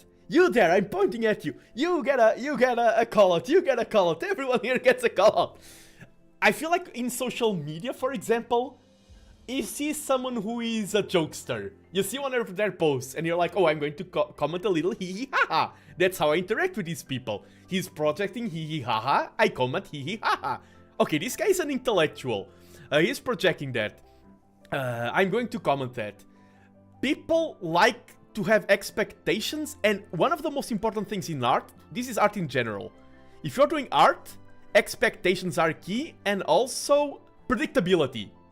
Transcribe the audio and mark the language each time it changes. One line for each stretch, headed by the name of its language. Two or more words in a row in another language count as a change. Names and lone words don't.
English: You there, I'm pointing at you. You get a call out. You get a call out. Everyone here gets a call out. I feel like in social media, for example, you see someone who is a jokester. You see one of their posts and you're like, oh, I'm going to comment a little hee hee ha ha. That's how I interact with these people. He's projecting hee hee ha ha. I comment hee hee ha ha. Okay, this guy is an intellectual. He's projecting that. I'm going to comment that. People like to have expectations, and one of the most important things in art, this is art in general. If you're doing art, expectations are key, and also predictability.